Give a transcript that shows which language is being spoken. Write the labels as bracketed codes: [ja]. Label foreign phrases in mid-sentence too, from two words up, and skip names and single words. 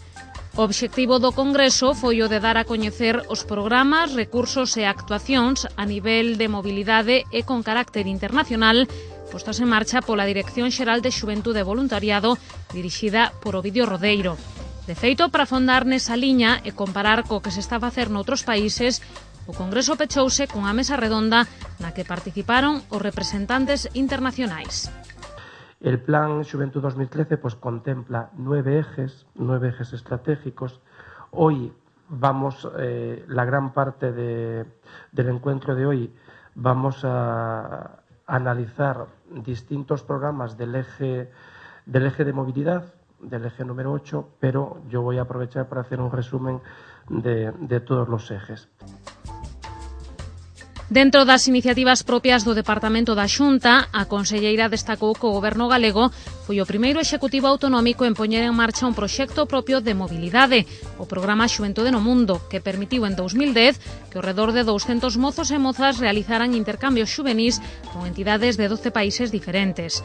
[gl] O obxectivo do Congreso foi o de dar a coñecer os programas, recursos e actuacións a nivel de mobilidade e con carácter internacional postas en marcha pola Dirección Xeral de Xuventude e Voluntariado dirixida por Ovidio Rodeiro. De feito, para afondar nesa liña e comparar co que se está a facer noutros países, o Congreso pechouse cunha mesa redonda na que participaron os representantes internacionais. [es] El Plan Xuventud 2013 contempla 9 ejes estratégicos. Hoy vamos, la gran parte del encuentro de hoy, vamos a analizar distintos programas del eje de movilidad, del eje número 8, pero yo voy a aprovechar para hacer un resumen de todos los ejes. [gl] Dentro das iniciativas propias do Departamento da Xunta, a conselleira destacou que o Goberno galego foi o primeiro executivo autonómico en poñer en marcha un proxecto propio de mobilidade, o Programa Xuventude no Mundo, que permitiu en 2010 que ao redor de 200 mozos e mozas realizaran intercambios xuvenís con entidades de 12 países diferentes.